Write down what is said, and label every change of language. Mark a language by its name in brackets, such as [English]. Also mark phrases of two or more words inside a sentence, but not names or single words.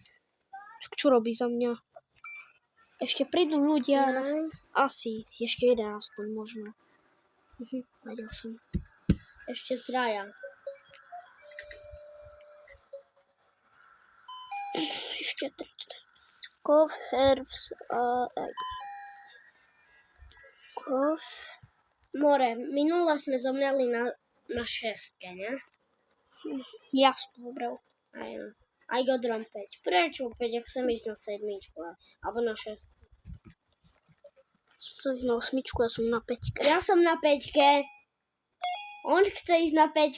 [Slovak] Však čo robí za mňa? Ešte prídu ľudia. Asi. Ešte jeden aspoň možno. Vedel som. Ešte traja. Ešte Cough, herbs a egg. Cough. More, minule sme zomreli na šestke, ne? Ja som zobral. Aj Godron 5. Prečo 5? Ja chcem ísť na sedmičku. Alebo na 6. Som chcel ísť na 8, ja som na 5. Ja som na 5. On chce ísť na 5.